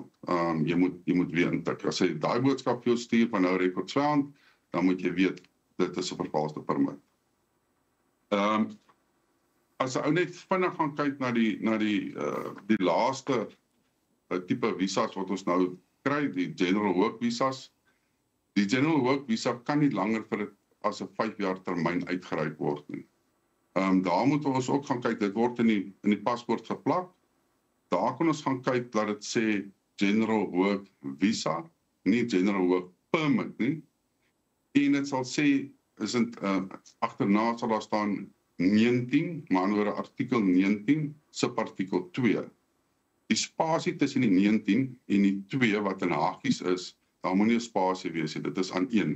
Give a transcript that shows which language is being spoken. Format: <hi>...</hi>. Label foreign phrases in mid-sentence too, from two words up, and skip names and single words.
<af>Jy moet weer intik. As hy daai boodskap vir jou stuur van nou</af> <en>records found,</en> <af>dan moet jy weet, dit is 'n vervalste permit. As 'n ou net vinnig gaan kyk na die laaste tipe visas wat ons nou kry, die</af> <en>general work visas.</en> <af>Die</af> <en>general work visa</en> <af>kan nie langer vir as 'n 5 jaar termyn uitgereik word nie. Daar moet ons ook gaan kyk, dit word in die paspoort geplak. Daar kan ons gaan kyk dat dit sê</af> <en>general work visa,</en> <af>nie</af> <en>general work permit</en> <af>nie. En dit sal sê, agterna sal daar staan 19, maar andere artikel 19, subartikel 2. Die spasie tussen die 19 en die 2 wat in hakies is, daar moet nie 'n spasie wees nie, dit is aan 1.</af>